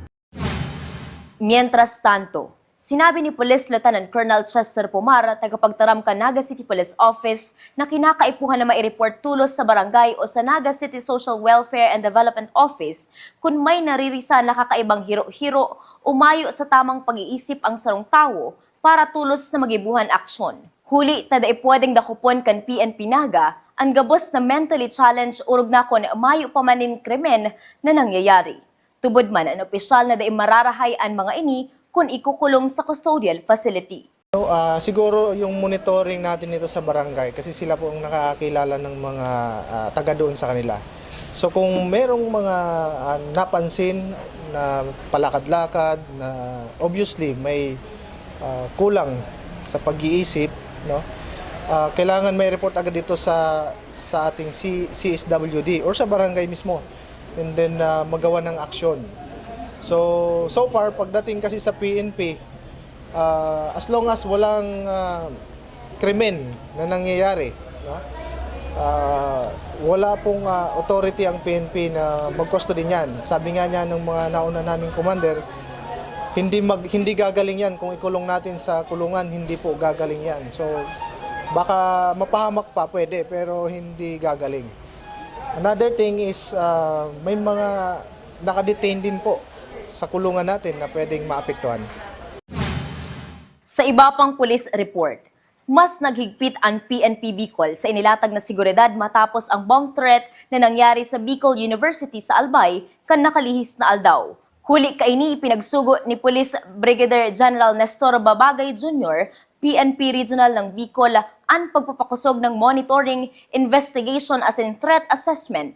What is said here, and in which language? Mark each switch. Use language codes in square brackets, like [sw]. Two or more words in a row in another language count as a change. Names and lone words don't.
[es] Mientras tanto, [bik] sinabi ni Police Lieutenant Colonel Chester Pumar, tagapagtaram ka Naga City Police Office, na kinakaipuhan na mai-report tulos sa barangay o sa Naga City Social Welfare and Development Office kung may naririsa na kakaibang hiro-hiro umayo [tl] sa tamang pag-iisip [bik] ang sarong tao para tulos na magibuhan aksyon. Huli, taday pwedeng dakupon kan PNP Naga ang gabos na [en] mentally challenged [bik] urog na kon umayo pa manin krimen na nangyayari. Tubod man ang opisyal na daing mararahay ang mga ini kung ikukulong sa [en] custodial facility. [tl] So, siguro yung monitoring natin nito sa barangay kasi sila po ang nakakilala ng mga taga doon sa kanila. So kung merong mga napansin na palakad-lakad na obviously may kulang sa pag-iisip, no? Kailangan may report agad dito sa ating CSWD or sa barangay mismo, [en] and then [tl] magawa ng aksyon. [en] So far, [tl] pagdating kasi sa PNP, as long as walang krimen na nangyayari, no? Wala pong authority ang PNP na mag-custody niyan. Sabi nga niya ng mga nauna naming commander, hindi gagaling yan. Kung ikulong natin sa kulungan, hindi po gagaling yan. So baka mapahamak pa, pwede, pero hindi gagaling. [en] Another thing is, [tl] may mga nakadetain din po sa kulungan natin na pwedeng maapektuhan. Sa iba pang [en] police report, [tl] mas naghigpit ang PNP Bicol sa inilatag na seguridad matapos ang [en] bomb threat [tl] na nangyari sa Bicol University sa Albay [bik] kan nakalihis na aldaw. Huli kaini ipinagsugo ni Police Brigadier General Nestor Babagay Jr., PNP Regional ng Bicol, ang pagpapakusog ng monitoring, [en] investigation as in threat assessment.